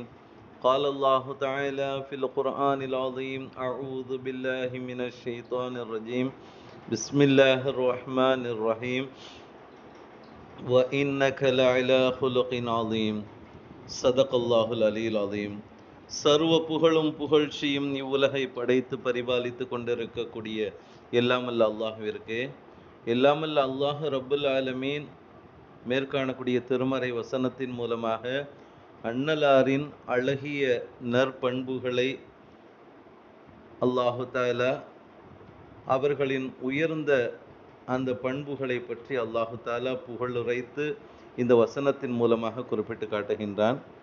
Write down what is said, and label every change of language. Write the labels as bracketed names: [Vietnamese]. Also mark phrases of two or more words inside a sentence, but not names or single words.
[Arabic] قال الله تعالى في القرآن العظيم: أعوذ بالله من الشيطان الرجيم. بسم الله الرحمن الرحيم. وإنك لعلى خلق عظيم. صدق الله العلي العظيم. [Tamil] சர்வ புகழும் புகழ்ச்சியும் இவ்வுலகை படைத்து பரிபாலித்து கொண்டிருக்கக்கூடிய எல்லாமல்ல அல்லாஹ்விற்கு, எல்லாமல்ல [Arabic] الله رب العالمين [Tamil] மேற்காணக்கூடிய திருமறை வசனத்தின் மூலமாக அன்னலாரின் அழகிய நற்பண்புகளை [Arabic] الله تعالى [Tamil] அவர்களின் உயர்ந்த அந்த பண்புகளை பற்றி [Arabic] الله تعالى [Tamil] புகழுரைத்து இந்த வசனத்தின் மூலமாக குறிப்பிட்டு காட்டுகின்றான்.